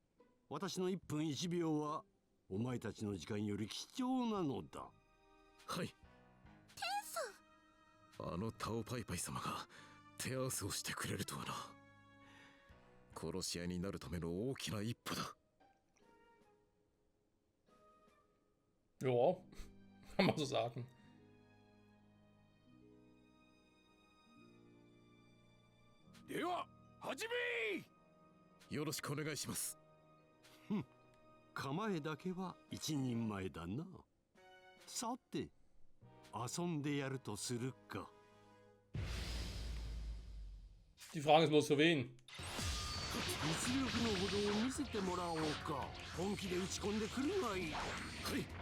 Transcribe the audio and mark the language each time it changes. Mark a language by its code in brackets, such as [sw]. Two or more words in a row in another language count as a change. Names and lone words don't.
[ja] 私の1分1秒はお前たちの時間より貴重なのだ。はい。天さん。あのタオパイパイ様が手合わせをしてくれるとはな。殺し合いになるための大きな一歩だ。 [de] Ja, kann man so sagen. [ja] では始め。よろしくお願いします。構えだけは一人前だな。さて遊んでやるとするか。 [de] Die Frage ist bloß für wen. [ja] 実力のほどを見せてもらおうか。本気で打ち込んでくるがいい。はい。